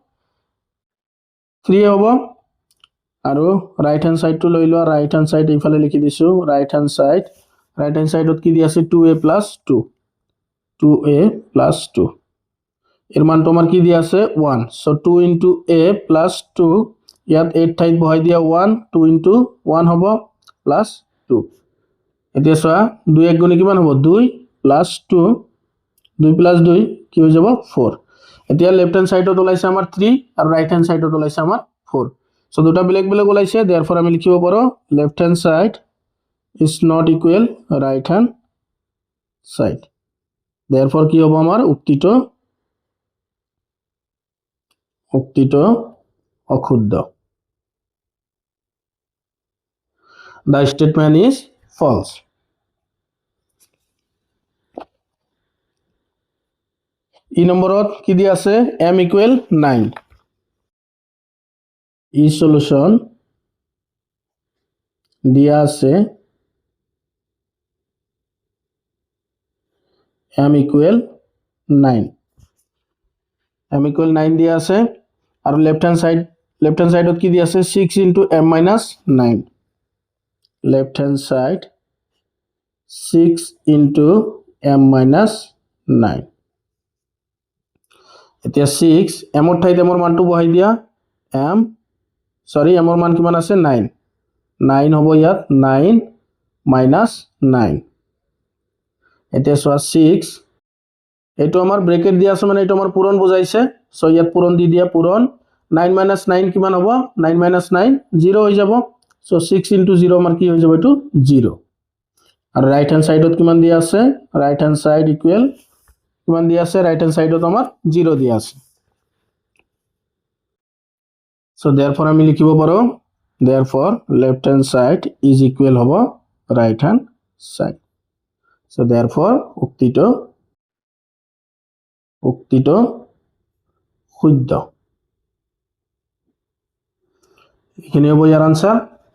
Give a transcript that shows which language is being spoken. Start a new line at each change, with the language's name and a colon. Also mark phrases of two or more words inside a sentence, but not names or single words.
Assamese: 3 হ'ব আৰু
English: right hand side to
Assamese: লৈ লোৱা
English: right hand side
Assamese: ইফালে লিখি দিছো
English: right hand side
Assamese: কি দিয়া আছে
English: 2a plus 2
Assamese: এর মানটো আমাৰ কি দিয়া আছে 1
English: so 2 into a plus 2
Assamese: ইয়াত 8 ঠাইত বহাই দিয়া 1 2 into 1 হ'ব plus 2 এতিয়া চোৱা 2 এক গুণে কিমান হ'ব 2 plus 2 2 plus 2 কি হৈ যাব 4 এতিয়া
English: left hand side
Assamese: ওলাইছে আমাৰ 3 আৰু
English: right hand side
Assamese: ওলাইছে আমাৰ 4 সো দুটা বেলেগ ওলাইছে therefore আমি লিখিব পাৰো
English: left hand side is not equal right hand side therefore
Assamese: কি হ'ব আমাৰ উক্তিটো অশুদ্ধ
English: the statement is false
Assamese: ই নম্বৰত কি দিয়া আছে
English: m equal 9
Assamese: ই সলিউশন দিয়া আছে
English: m equal 9
Assamese: দিয়া আছে আৰু
English: left hand side
Assamese: কি দিয়া আছে
English: 6 into m minus 9 left hand side 6 into m minus 9
Assamese: এতিয়া 6 m ৰ ঠাইত m ৰ মানটো বহাই দিয়া m ৰ মান কিমান আছে 9 9 হ'ব ইয়াত
English: 9 minus 9
Assamese: এতিয়া চোৱা 6 এটো আমাৰ ব্ৰেকেট দিয়া আছে মানে এটো আমাৰ পূৰণ বুজাইছে সো ইয়াত পূৰণ দি দিয়া পূৰণ
English: 9 minus 9
Assamese: কিমান হ'ব
English: 9 minus 9
Assamese: 0 হৈ যাব
English: so 6 into 0
Assamese: আমাৰ কি হৈ যাব এটো 0 আৰু
English: right hand side
Assamese: কিমান দিয়া আছে
English: right hand side equal
Assamese: কিমান দিয়া আছে
English: right hand side
Assamese: আমাৰ 0 দিয়া আছে
English: so therefore
Assamese: আমি লিখিব পাৰো
English: therefore left hand side is equal
Assamese: হ'ব
English: right hand side so therefore
Assamese: উক্তিটো শুদ্ধ এখানে হ'ব ইয়াৰ आंसर